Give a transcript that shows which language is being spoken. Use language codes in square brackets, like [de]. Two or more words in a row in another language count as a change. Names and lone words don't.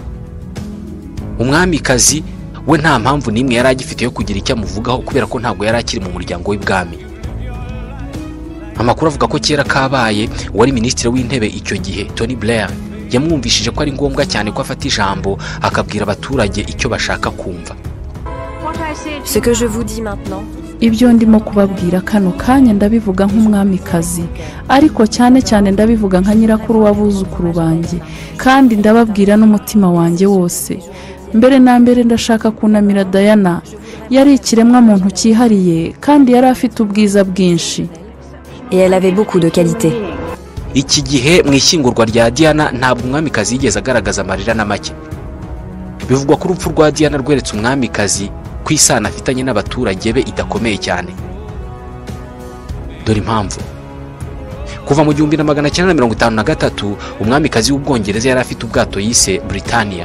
[rw] Umwamikazi we nta mpamvu n'imwe yari agifite yo kugira icyo amuvugaho kubera ko ntabwo yari akiri mu muryango w'ibwami. Amakuru avuga ko kera kabaye wari minisitiri w'intebe icyo gihe Tony Blair yamwumvishije ko ari ngombwa cyane ko afata ijambo akabwira abaturage icyo bashaka kumva. [fr] Ce que je vous dis maintenant. [rw] Ibyo ndimo kubabwira kano kanya ndabivuga nk'umwamikazi, ariko cyane cyane ndabivuga nka nyirakuru w'abuzukuru banjye, kandi ndababwira n'umutima wanjye wose. Mbere na mbere ndashaka kunamira Diana. Yari ikiremwa muntu cyihariye kandi yari afite ubwiza bwinshi. [fr] Et elle avait beaucoup de qualité. [rw] Iki gihe mu ishyingurwa rya Diana ntabwo umwamikazi yigeze agaragaza amarira na make. Bivugwa ko urupfu rwa Diana rweretse umwamikazi ku isano afitanye n'abaturage be idakomeye cyane. Dore impamvu. Kuva mu 1953 umwamikazi w'Ubwongereza yari afite ubwato yise Britannia.